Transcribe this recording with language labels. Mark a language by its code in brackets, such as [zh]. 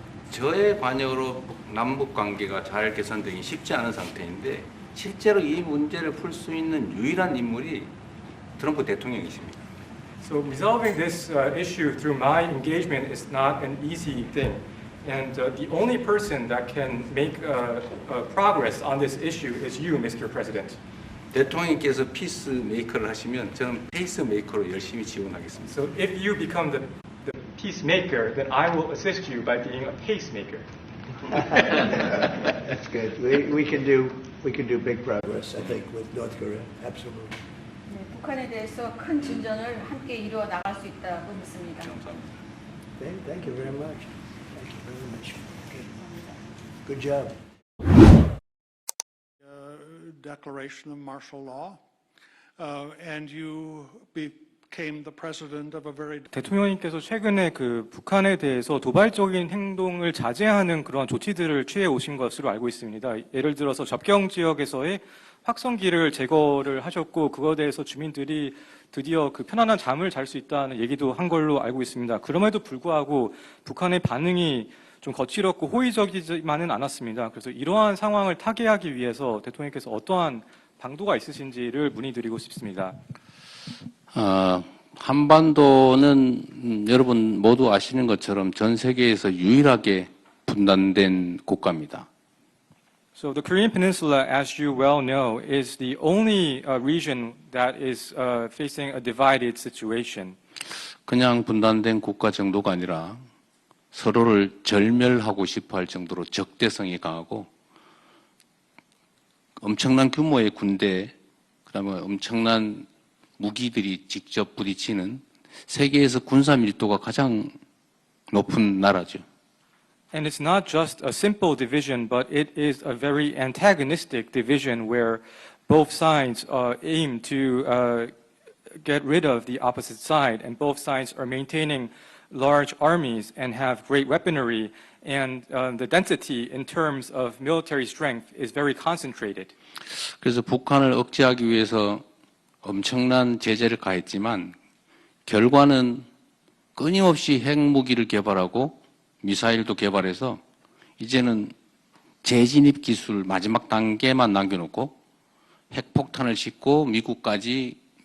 [ko] 저의 관여로 남북 관계가 잘 개선되기 쉽지 않은 상태인데 실제로 이 문제를 풀 수 있는 유일한 인물이 트럼프 대통령이십니다. [en] So resolving this issue through my engagement is not an easy thing. And the only person that can make progress on this issue is you, Mr. President. [ko] 대통령께서 피스메이커를 하시면 저는 페이스메이커로 열심히 지원하겠습니다. [en] So if you become the peacemaker, then I will assist you by being a pacemaker. That's good. We can do big progress, I think, with North Korea. Absolutely. [ko] 네, 북한에 대해서 큰 진전을 함께 이루어 나갈 수 있다고 믿습니다. [en] Thank you very much. Thank you very much. Okay. Good job. Declaration of martial law, and you became the president of a very [ko] 대통령님께서 최근에 그 북한에 대해서 도발적인 행동을 자제하는 그런 조치들을 취해 오신 것으로 알고 있습니다. 예를 들어서 접경 지역에서의 확성기를 제거를 하셨고, 그거에 대해서 주민들이 드디어 그 편안한 잠을 잘 수 있다는 얘기도 한 걸로 알고 있습니다. 그럼에도 불구하고 북한의 반응이 좀 거칠었고 호의적이지만은 않았습니다. 그래서 이러한 상황을 타개하기 위해서 대통령께서 어떠한 방도가 있으신지를 문의드리고 싶습니다. 한반도는 여러분 모두 아시는 것처럼 전 세계에서 유일하게 분단된 국가입니다. [en] So the Korean Peninsula, as you well know, is the only region that is facing a divided situation. [ko] 그냥 분단된 국가 정도가 아니라 서로를 절멸하고 싶어 할 정도로 적대성이 강하고 엄청난 규모의 군대, 그다음에 엄청난 무기들이 직접 부딪히는 세계에서 군사 밀도가 가장 높은 나라죠. [en] And it's not just a simple division, but it is a very antagonistic division where both sides aim to get rid of the opposite side, and both sides are maintaining large armies and have great weaponry, and the density in terms of military strength is very concentrated. [ko] 그래서 북한을 억제하기 위해서 엄청난 제재를 가했지만 결과는 끊임없이 핵무기를 개발하고 미사일도 개발해서 이제는 재진입 기술 마지막 단계만 남겨놓고 핵폭탄을 싣고 미국까지